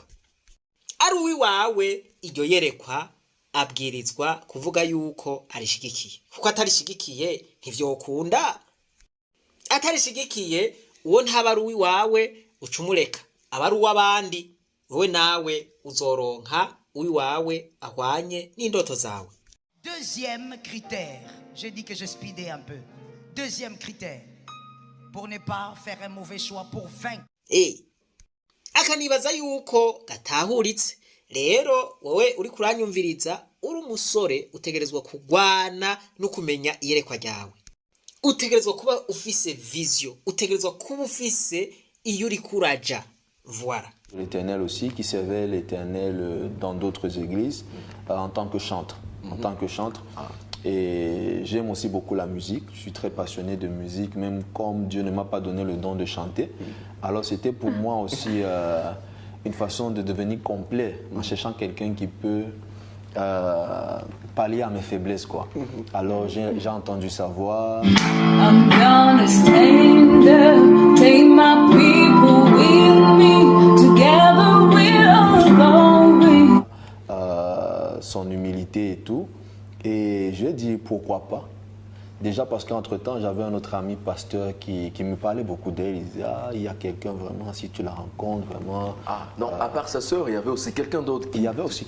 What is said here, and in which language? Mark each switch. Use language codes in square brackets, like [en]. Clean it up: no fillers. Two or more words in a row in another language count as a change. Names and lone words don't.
[rn] Ari uwiwawe iryo yerekwa abwirizwa kuvuga yuko arishigikiye, kuko atarishigikiye ntivyokunda. Atarishigikiye uwo ntaba ari uwiwawe ucumureka, aba ari uw'abandi. Wowe nawe uzoronka uwiwawe ahwanye n'indoto zawe. [fr] Deuxième critère, j'ai dit que je speedais un peu. Deuxième critère, pour ne pas faire un mauvais choix, pour vaincre. [rn] Akanibaza yuko gatahuritse. Rero wowe uri kuranyumviriza, uri umusore utegerezwa kugwana no kumenya iyerekwa ryawe. Utegerezwa kuba ufise vision, utegerezwa kuba ufise iyo uri kuraja. [fr] Voilà. L'Éternel aussi, qui servait l'Éternel dans d'autres églises en tant que chantre. En tant que chantre. Et j'aime aussi beaucoup la musique. Je suis très passionné de musique, même comme Dieu ne m'a pas donné le don de chanter. Alors c'était pour moi aussi une façon de devenir complet en cherchant quelqu'un qui peut pallier à mes faiblesses, quoi. Alors j'ai entendu sa voix. [en] I'm gonna stand up, take my people with me, together we'll go. [fr] Son humilité et tout. Et je lui ai dit pourquoi pas. Déjà parce qu'entre-temps, j'avais un autre ami pasteur qui me parlait beaucoup d'elle. Il disait, ah, il y a quelqu'un vraiment, si tu la rencontres, vraiment... Ah, non, à part sa sœur, il y avait aussi quelqu'un d'autre qui Il y avait aussi